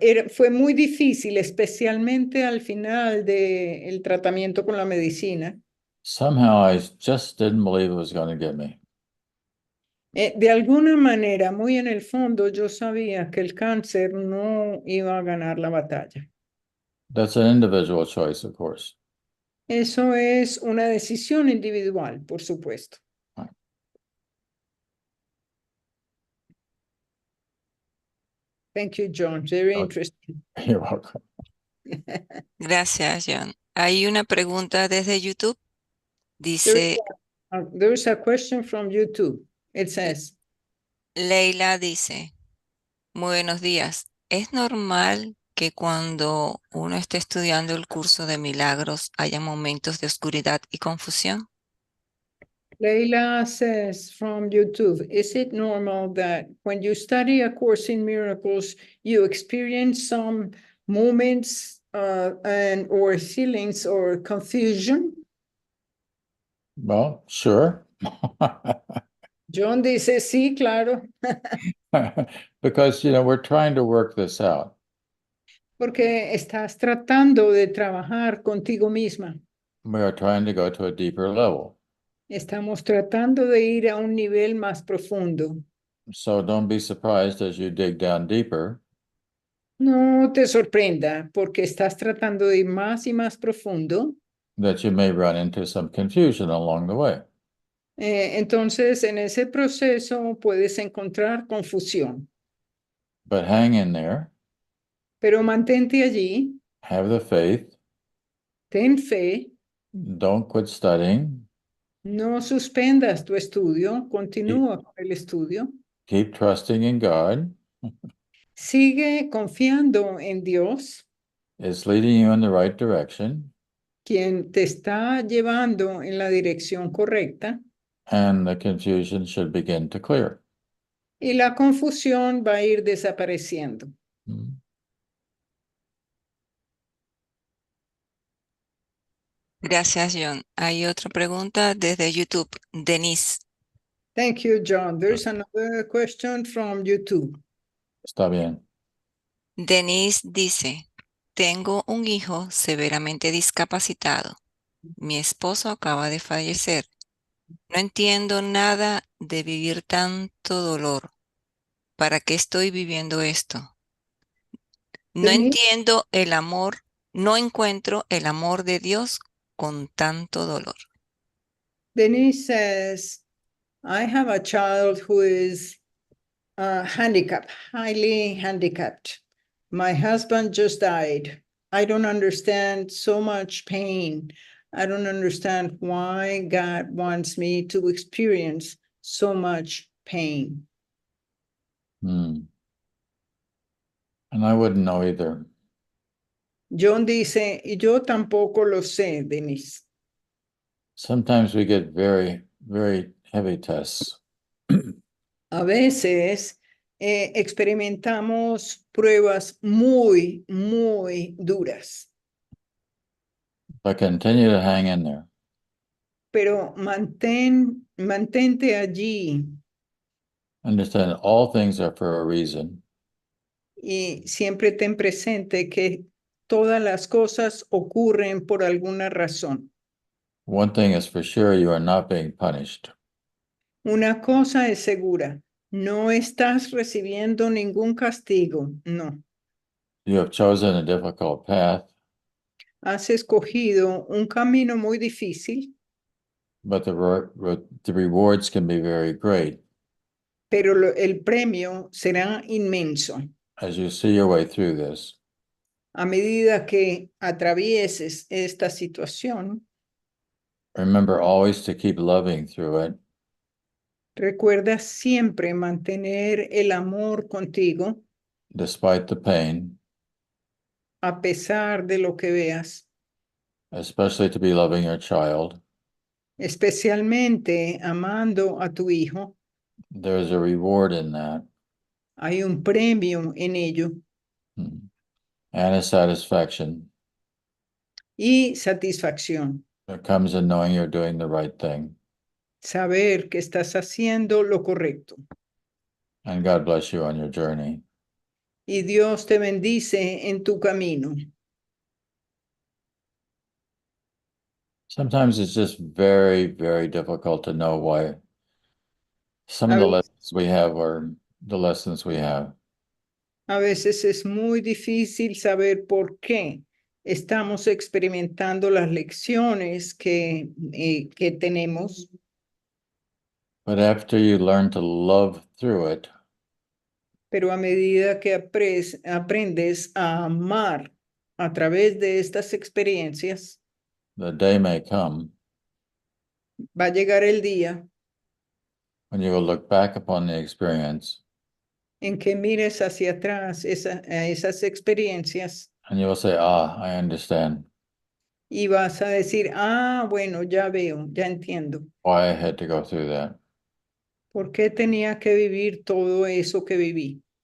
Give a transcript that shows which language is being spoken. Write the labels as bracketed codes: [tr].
[es] fue muy difícil, especialmente al final del tratamiento con la medicina. [en] somehow I just didn't believe it was going to get me. [es] De alguna manera, muy en el fondo, yo sabía que el cáncer no iba a ganar la batalla. [en] That's an individual choice, of course. [es] Eso es una decisión individual, por supuesto. [en] Thank you, John. Very interesting. You're welcome. [es] Gracias, Jon. Hay una pregunta desde YouTube. Dice, [en] There's a question from YouTube. It says, [es] Leila dice, buenos días. ¿Es normal que cuando uno esté estudiando el curso de Milagros haya momentos de oscuridad y confusión? [en] Leila says from YouTube, is it normal that when you study A Course in Miracles, you experience some moments or feelings or confusion? Well, sure. [es] John dice, sí, claro, [en] Because, we're trying to work this out. [es] porque estás tratando de trabajar contigo misma. [en] We are trying to go to a deeper level. [es] Estamos tratando de ir a un nivel más profundo. [en] So don't be surprised as you dig down deeper [es] No te sorprenda, porque estás tratando de ir más y más profundo. [en] that you may run into some confusion along the way. [es] Entonces, en ese proceso puedes encontrar confusión. [en] But hang in there, [es] Pero mantente allí, [en] have the faith, [es] ten fe, [en] don't quit studying, [es] no suspendas tu estudio, continúa con el estudio. [en] keep trusting in God. [es] Sigue confiando en Dios, [en] It's leading you in the right direction, [es] quien te está llevando en la dirección correcta, [en] and the confusion should begin to clear. [es] y la confusión va a ir desapareciendo. Gracias, Jon. Hay otra pregunta desde YouTube. Denise. [en] Thank you, John. There's another question from YouTube. [es] Está bien. Denise dice, Tengo un hijo severamente discapacitado. Mi esposo acaba de fallecer. No entiendo nada de vivir tanto dolor. ¿Para qué estoy viviendo esto? No Denise, entiendo el amor, no encuentro el amor de Dios con tanto dolor. [en] Denise says, I have a child who is handicapped, highly handicapped. My husband just died. I don't understand so much pain. I don't understand why God wants me to experience so much pain. Hmm. And I wouldn't know either. [es] John dice, y yo tampoco lo sé, Denise. [en] Sometimes we get very, very heavy tests. [es] A veces experimentamos pruebas muy, muy duras, [en] But continue to hang in there. [es] pero mantente allí [en] Understand all things are for a reason. [es] y siempre ten presente que todas las cosas ocurren por alguna razón. [en] One thing is for sure, you are not being punished. [es] Una cosa es segura, no estás recibiendo ningún castigo, no. [en] You have chosen a difficult path, [es] Has escogido un camino muy difícil, [en] but the rewards can be very great [es] pero el premio será inmenso. [en] as you see your way through this. [es] A medida que atravieses esta situación, [en] Remember always to keep loving through it, [es] recuerda siempre mantener el amor contigo [en] despite the pain, [es] a pesar de lo que veas, [en] especially to be loving your child. [es] especialmente amando a tu hijo. [en] There's a reward in that, [es] Hay un premio en ello [en] and a satisfaction [es] y satisfacción. [en] that comes in knowing you're doing the right thing. [es] Saber que estás haciendo lo correcto. [en] And God bless you on your journey. [es] Y Dios te bendice en tu camino. [en] Sometimes it's just very, very difficult to know why some of [es] A [en] the [es] veces, [en] lessons we have are the lessons we have. [es] a veces es muy difícil saber por qué estamos experimentando las lecciones que tenemos, [en] But after you learn to love through it, [es] pero a medida que aprendes a amar a través de estas experiencias, [en] the day may come [es] va a llegar el día [en] when you will look back upon the experience [es] en que mires hacia atrás a esas experiencias [en] and you will say, ah, I understand [es] y vas a decir, ah, bueno, ya veo, ya entiendo. [en] why I had to go through that. [es] ¿Por qué tenía que vivir todo eso que viví?